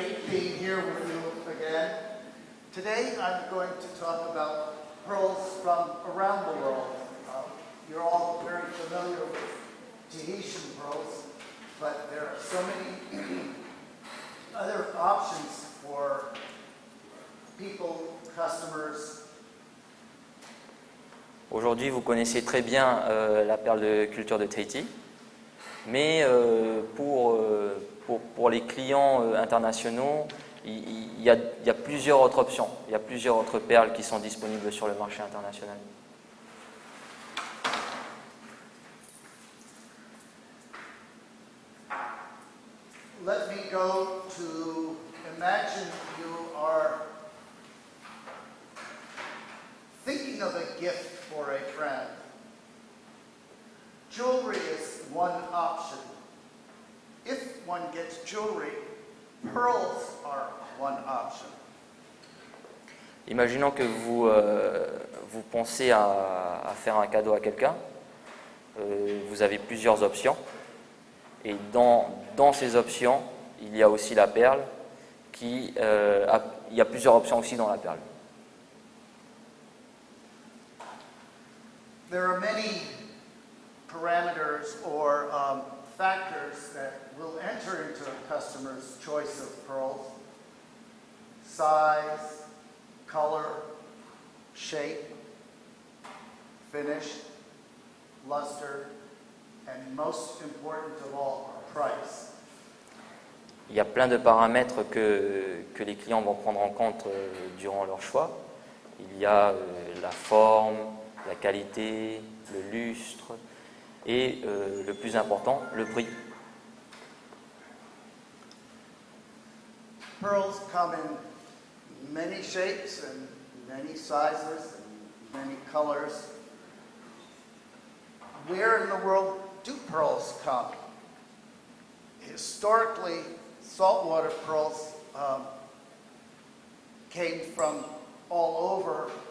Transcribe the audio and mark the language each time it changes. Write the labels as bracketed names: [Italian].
[English] being here with you again. Today I'm going to talk about pearls from around the world. You're all very familiar with Tahitian pearls, but there are so many other options for people, customers. [French] Aujourd'hui, vous connaissez très bien la perle de culture de Tahiti, mais pour les clients internationaux, il y a plusieurs autres options. Il y a plusieurs autres perles qui sont disponibles sur le marché international. [English] Let me go to imagine you are thinking of a gift for a friend. Jewelry is one option. If one gets jewelry, pearls are one option. [French] Imaginons que vous pensez à faire un cadeau à quelqu'un. Vous avez plusieurs options. Et dans ces options, il y a aussi la perle. Il y a plusieurs options aussi dans la perle. [English] There are many parameters or factors that will enter into a customer's choice of pearls. Size, color, shape, finish, luster, and most important of all, price. [French] Il y a plein de paramètres que les clients vont prendre en compte durant leur choix. Il y a la forme, la qualité, le lustre et le plus important, le prix. [English] Pearls come in many shapes and many sizes and many colors. Where in the world do pearls come? Historically, saltwater pearls came from all over.